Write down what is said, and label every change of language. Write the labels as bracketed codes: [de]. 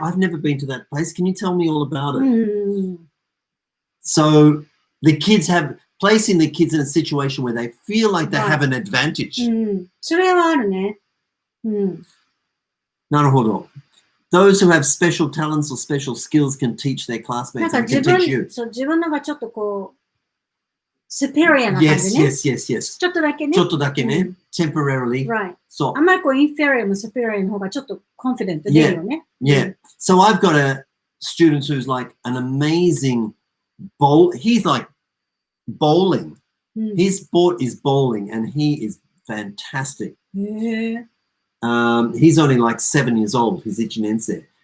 [en] I've never been to that place. Can you tell me all about it? So the kids placing the kids in a situation where they feel like they have an advantage. [ja] それはあるね。なるほど。 [en] Those who have special talents or special skills can teach their classmates and can teach you. [ja] 自分のがちょっとこう、superior な感じね。 [en] Yes. [ja] ちょっとだけね。ちょっとだけね。temporarily. [en] Right. [ja] そう。あんまりこう、inferior も superior の方がちょっと confident で出るよね。 [en] Yeah. So I've got a student who's like an amazing he's like bowling. His sport is bowling and he is fantastic. He's only like 7 years old. He's 1年生.